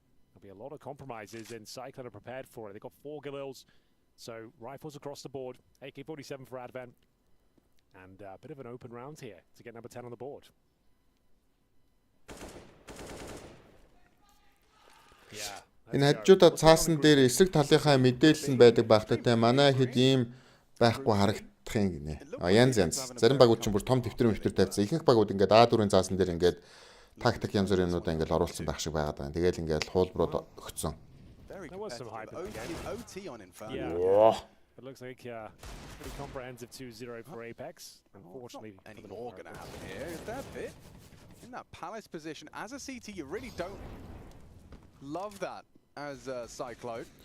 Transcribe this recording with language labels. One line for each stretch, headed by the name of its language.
English: There'll be a lot of compromises, and 5yclone are prepared for it. They've got 4 Galils, so rifles across the board. AK-47 for Advent, and a bit of an open round here to get number 10 on the board. Yeah.
Mongolian: Энэ хажуудаа цаасан дээр эсрэг талынхаа мэдээлэл нь байдаг багтаатай манай хэд ийм байхгүй харагдах юм гинэ. Янз. Зарим багууд ч бүр том дэвтэр тавьсан. Ихэнх багууд ингээд А4-ын цаасан дээр ингээд тактик янз бүрийн юмнуудаа ингээд оруулсан байх шиг байгаад байна. Тэгээл ингээд хуулбарууд өгцөн.
English: There was some hype OT on in fact. Yeah. It looks like pretty comprehensive 2-0 for Apex. Unfortunately, any more going to happen here. Is that it? In that Palace position, as a CT, you really don't love that as 5yclone.